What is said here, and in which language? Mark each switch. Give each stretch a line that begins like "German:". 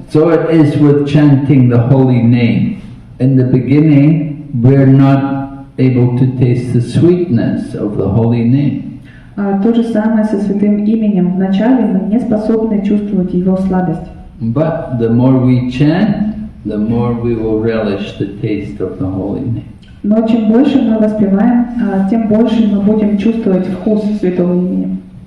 English: So it is with chanting the holy name. In the beginning, we're not able to taste the sweetness of the holy name.
Russian: То же самое со святым именем. Вначале мы не способны чувствовать его сладость.
English: But the more we chant, the more we will relish the taste of the holy name.
Russian: Но чем больше мы воспеваем, тем больше мы будем чувствовать вкус святого имени.